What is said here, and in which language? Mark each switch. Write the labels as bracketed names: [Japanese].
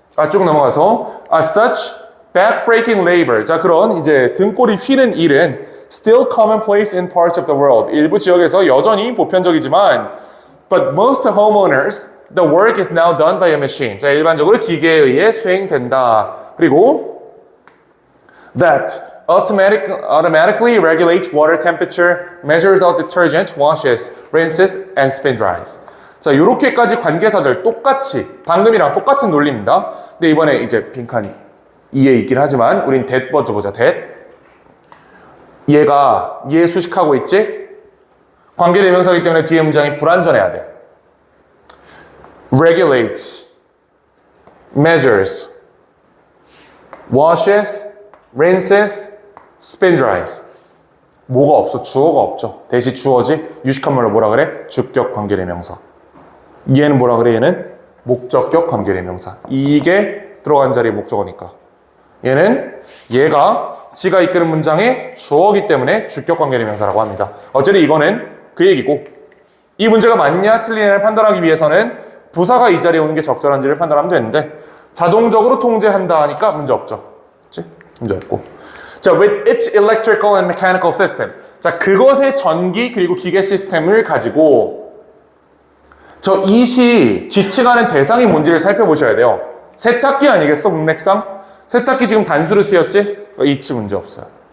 [Korean] 쭉 넘어가서 [English] such backbreaking labor. [Korean] 자, 그런 이제 등골이 휘는 일은 [English] still commonplace in parts of the world. [Korean] 일부 지역에서 여전히 보편적이지만 [English] but most homeowners, the work is now done by a machine. [Korean] 자, 일반적으로 기계에 의해 수행된다. 그리고 [English] that automatically regulates water temperature, measures the detergent, washes, rinses, and spin dries. [Korean] 자, 요렇게까지 관계사들 똑같이 방금이랑 똑같은 논리입니다. 근데 이번에 이제 빈칸이 2에 있긴 하지만 우린 that 먼저 보자. that. 얘가 얘 수식하고 있지? 관계대명사이기 때문에 뒤에 문장이 불완전해야 돼. [English] regulates, measures, washes, rinses, spin dries. [Korean] 뭐가 없어? 주어가 없죠. 대신 주어지 유식한 말로 뭐라 그래? 주격 관계대명사. 얘는 뭐라 그래? 얘는 목적격 관계대명사. 이게 들어간 자리에 목적어니까. 얘는 얘가 지가 이끄는 문장의 주어기 때문에 주격 관계대명사라고 합니다. 어차피 이거는 그 얘기고, 이 문제가 맞냐 틀리냐를 판단하기 위해서는 부사가 이 자리에 오는 게 적절한지를 판단하면 되는데 자동적으로 통제한다 하니까 문제 없죠. 그치? 문제 없고. [English] 자, with its electrical and mechanical system. [Korean] 자, 그것의 전기 그리고 기계 시스템을 가지고 저 it이 지칭하는 대상이 뭔지를 살펴보셔야 돼요. 세탁기 아니겠어? 문맥상? 세탁기 지금 단수로 쓰였지? it 문제 없어요.